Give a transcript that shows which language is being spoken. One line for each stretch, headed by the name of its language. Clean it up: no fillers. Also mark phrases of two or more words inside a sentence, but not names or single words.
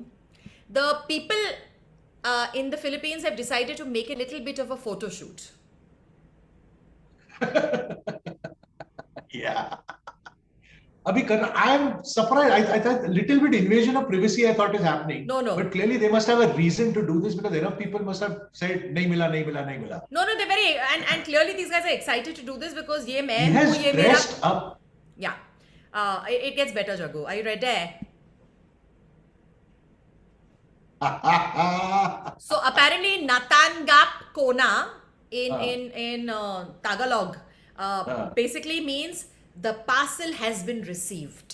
English: The people in the Philippines have decided to make a little bit of a photo shoot. Yeah.
Hindi: अभी करना,
English: I am surprised. I thought a little bit invasion of privacy I thought is happening. No. But clearly they must have a reason to do this, because enough people must have said,
Hindi: नहीं मिला, नहीं मिला, नहीं मिला.
English: No, they're very, and clearly these guys are excited to do this because ye He
Hindi: main
English: has
Hindi: हूँ, ये मेरा.
English: dressed up. Yeah. It gets better, Jagu. Are you ready? So apparently
Filipino: Natangap Kona
English: in Tagalog basically means the parcel has been received.